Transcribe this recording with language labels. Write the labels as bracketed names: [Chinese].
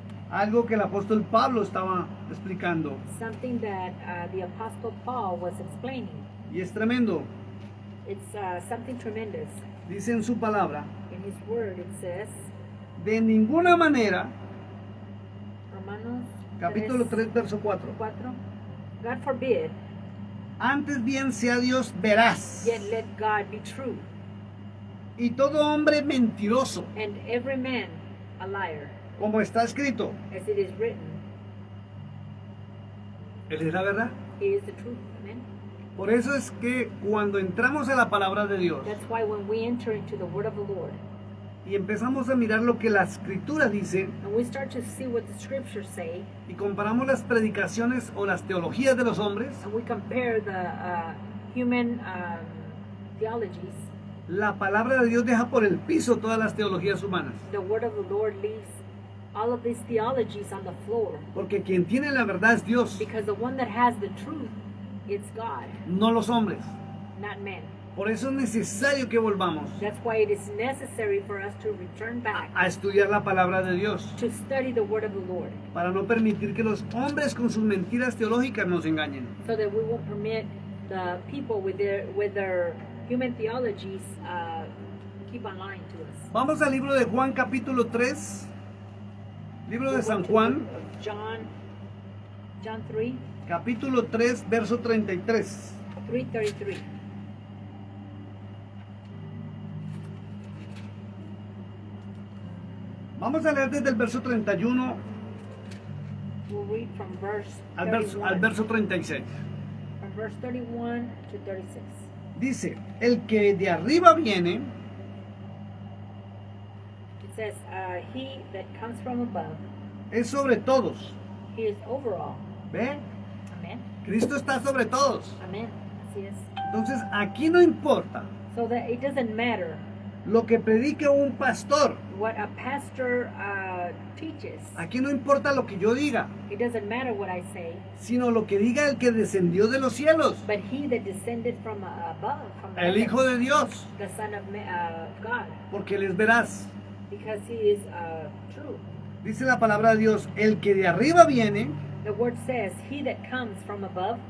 [Spanish] Algo que el apóstol Pablo estaba explicando. [English] Something that the Apostle Paul was explaining. [Spanish] Y es tremendo. [English] It's something tremendous. [Spanish] Dice en su palabra, [English] In his word it says, [Spanish] de ninguna manera, Romanos capítulo 3, verso 4. [English] 4, God forbid, [Spanish] Antes bien sea Dios veraz, [English] yet let God be true, [Spanish] y todo hombre mentiroso, [English] and every man a liar, [Spanish] como está escrito. [English] as it is written. [Spanish] Él es la verdad. [English] He is the truth. Amen. [Spanish] Por eso es que cuando entramos a la palabra de Dios [English] That's why when we enter into the word of the Lord, [Spanish] y empezamos a mirar lo que la escritura dice [English] and we start to see what the scriptures say, [Spanish] y comparamos las predicaciones o las teologías de los hombres, [English] and we compare the human theologies, [Spanish] la palabra de Dios deja por el piso todas las teologías humanas. [English] the word of the Lord leaves all of these theologies on the floor, [Spanish] Porque quien tiene la verdad es Dios, [English] because the one that has the truth, it's God, [Spanish] no los hombres. [English] not men. [Spanish] Por eso es necesario que volvamos [English] That's why it is necessary for us to return back [Spanish] a estudiar la palabra de Dios, [English] to study the word of the Lord, [Spanish] para no permitir que los hombres con sus mentiras teológicas nos engañen. [English] so that we won't permit the people with their human theologies keep on lying to us. [Spanish] Vamos al libro de Juan capítulo 3, libro de San Juan, [English] John 3, [Spanish] capítulo 3, verso 33. [English] 3:33. [Spanish] Vamos a leer desde el verso 31 [English] We'll read from [Spanish] al verso 36. [English] From verse 31 to 36. [Spanish] Dice, el que de arriba viene, [English] It says, he that comes from above, [Spanish] es sobre todos. [English] he is over all. [Spanish] ¿Ve? [English] Amen. [Spanish] Cristo está sobre todos. Amen. Así es. Entonces, aquí no importa [English] So that it doesn't matter [Spanish] lo que predique un pastor. [English] what a pastor teaches. [Spanish] Aquí no importa lo que yo diga, [English] It doesn't matter what I say, [Spanish] sino lo que diga el que descendió de los cielos, [English] but he that descended from above, from the [Spanish] el [English] heavens, [Spanish] Hijo de Dios, [English] the Son of God, [Spanish] porque él es veraz. [English] because he is true. [Spanish] Dice la palabra de Dios, el que de arriba viene [English] The word says, he that comes from above